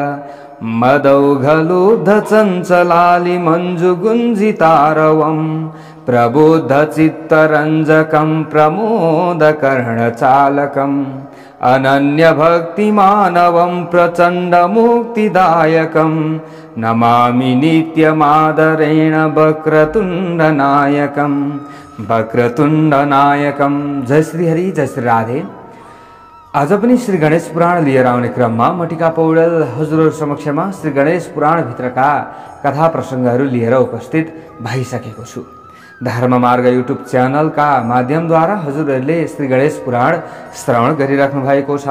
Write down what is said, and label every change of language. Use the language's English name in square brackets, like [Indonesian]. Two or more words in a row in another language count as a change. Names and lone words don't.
[Sanskrit] मदौघलुब्ध चञ्चलालि मञ्जुगुञ्जितारवं प्रबुद्ध चित्तरञ्जकं प्रमोदकर्णचालकम् अनन्य भक्तिमानवं प्रचण्ड मुक्तिदायकं नमामि नित्यमादरेण वक्रतुण्डनायकं वक्रतुण्डनायकं। [Nepali] जय श्री हरि, जय श्री राधे। आज पनि श्री गणेश पुराण लिएर आउने क्रममा म टिका पौडेल हजुरहरु समक्षमा श्री गणेश पुराण भित्रका कथा प्रसंगहरू लिएर उपस्थित भइसकेको छु। धर्म मार्ग युट्युब च्यानलका माध्यमद्वारा हजुरहरूले श्री गणेश पुराण श्रवण गरिराख्नु भएको छ।